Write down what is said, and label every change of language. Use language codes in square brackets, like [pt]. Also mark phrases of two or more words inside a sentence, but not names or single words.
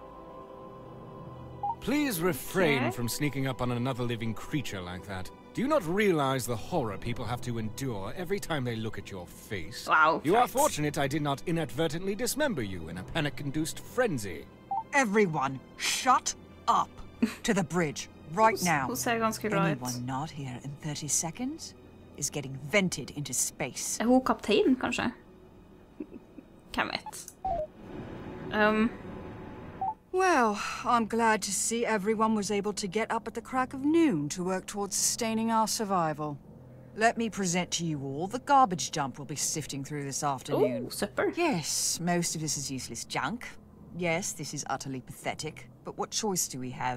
[en] Please refrain from sneaking up on another living creature like that. Do you not realize the horror people have to endure every time they look at your face? Wow. You are fortunate I did not inadvertently dismember you in a panic-induced frenzy. Everyone, shut up! To the bridge, right now. [no] Hun ser ganske bra ut. [en] Anyone not here in 30 seconds is getting vented into space. [no] Er hun kaptein, kanskje? Hvem vet? [en] Well, I'm glad to see everyone was able to get up at the crack of noon to work towards sustaining our survival. Let me present to you all the garbage dump we'll be sifting through this afternoon. Oh, supper. Yes, most of this is useless junk. Yes, this is utterly pathetic, but what choice do we have?